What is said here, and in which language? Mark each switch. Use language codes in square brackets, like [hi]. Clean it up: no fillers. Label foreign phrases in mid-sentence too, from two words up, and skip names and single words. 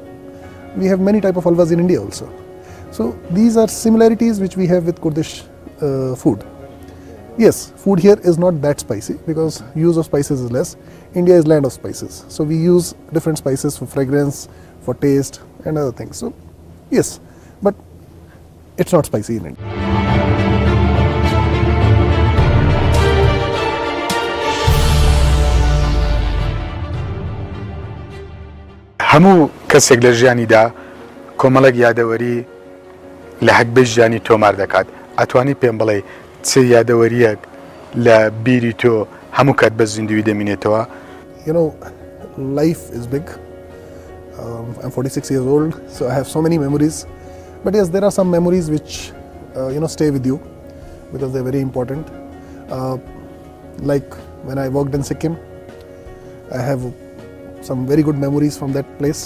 [en] We have many type of halwas in India also. So these are similarities which we have with Kurdish food. Yes, food here is not that spicy because use of spices is less. India is land of spices. So we use different spices for fragrance, for taste and other things. So yes, but it's not spicy in India. [ckb] هەموو کەسێک لە ژیانیدا کۆمەڵێک یادەوەری لە حەقبەی ژیانی تۆمار دەکات. ئەتوانی پێم بڵێ چ یادەوەریەک لە بیری تۆ هەموو کات بە زیندوی دەمینێتەوە؟ [en] Life is big. I'm 46 years old, so I have so many memories. But yes, there are some memories which stay with you because they're very important. Like when I worked in Sikkim, I have some very good memories from that place.